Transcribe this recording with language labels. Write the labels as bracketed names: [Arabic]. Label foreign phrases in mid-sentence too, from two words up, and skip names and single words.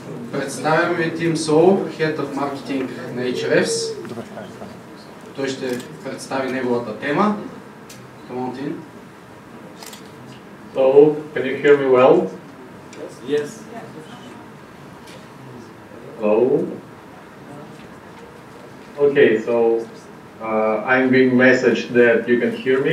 [Bulgarian] Представям ви Tim Soulo, [English] Head of Marketing [Bulgarian] на HRFs. Той ще представи неговата тема. [English] Come on, Tim. So, can you hear me well? Yes. Hello? Okay, so I'm being messaged that you can hear me.